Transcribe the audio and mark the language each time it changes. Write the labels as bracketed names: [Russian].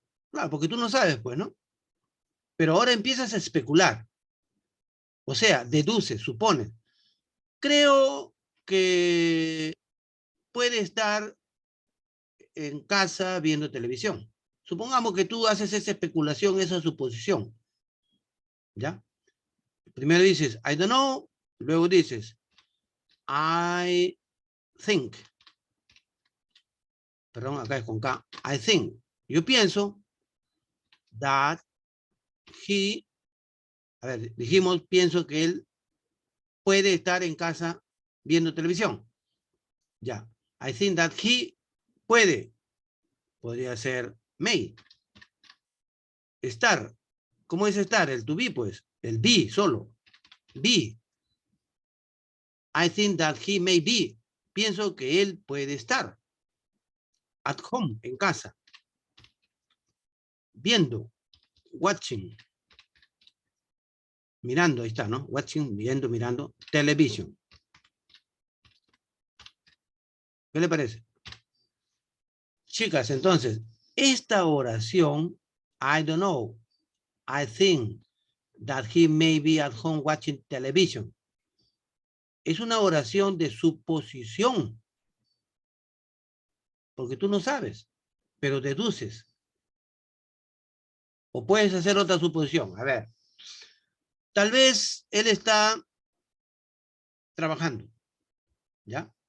[Spanish] Claro, porque tú no sabes, pues, ¿no? Pero ahora empiezas a especular. O sea, deduces, supones. Creo que puede estar en casa viendo televisión. Supongamos que tú haces esa especulación, esa suposición. ¿Ya? [English] Primero dices, I don't know. Luego dices, I think. [Spanish] perdón, acá es con K. [English] I think. [Spanish] Yo pienso [English] that he, [Spanish] a ver, dijimos, pienso que él puede estar en casa viendo televisión. Ya. [English] I think that he [Spanish] puede. Podría ser may. Estar. ¿Cómo es estar? El to be, pues. El be solo. Be. [English] I think that he may be. [Spanish] Pienso que él puede estar. [English] At home, [Spanish] en casa. Viendo. Watching. Mirando, ahí está, ¿no? Watching, viendo, mirando. Television. ¿Qué le parece? Chicas, entonces, esta oración, [English] I don't know, I think that he may be at home watching television. [Spanish] Es una oración de suposición. Porque tú no sabes, pero deduces. O puedes hacer otra suposición. A ver, tal vez él está trabajando, ¿ya?